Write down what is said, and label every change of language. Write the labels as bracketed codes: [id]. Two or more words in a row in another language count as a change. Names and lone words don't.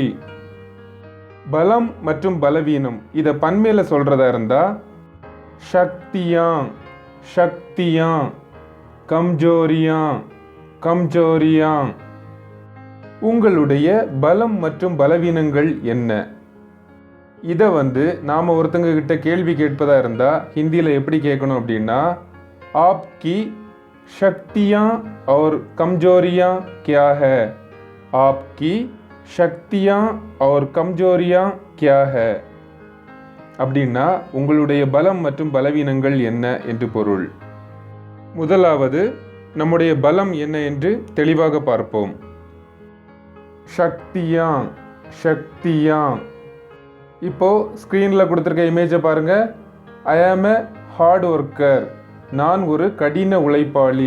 [ta] பலம் மற்றும் பலவீனம் இதை பன்மையில் சொல்கிறதா இருந்தால் [hi] शक्तियां शक्तियां, कमजोरियां कमजोरियां. [ta] உங்களுடைய பலம் மற்றும் பலவீனங்கள் என்ன? இதை நாம் ஒருத்தங்க கிட்ட கேள்வி கேட்பதா இருந்தால் ஹிந்தியில் எப்படி கேட்கணும் அப்படின்னா, [hi] आपकी शक्तियां और कमजोरियां क्या है? आपकी शक्तियां और कमजोरियां क्या है? [ta] அப்படின்னா உங்களுடைய பலம் மற்றும் பலவீனங்கள் என்ன என்று பொருள். முதலாவது, நம்முடைய பலம் என்ன என்று தெளிவாக பார்ப்போம். [hi] शक्तियां शक्तियां. [ta] இப்போ ஸ்க்ரீனில் கொடுத்துருக்க இமேஜை பாருங்க. [en] I am a hard worker, [ta] நான் ஒரு கடின உழைப்பாளி.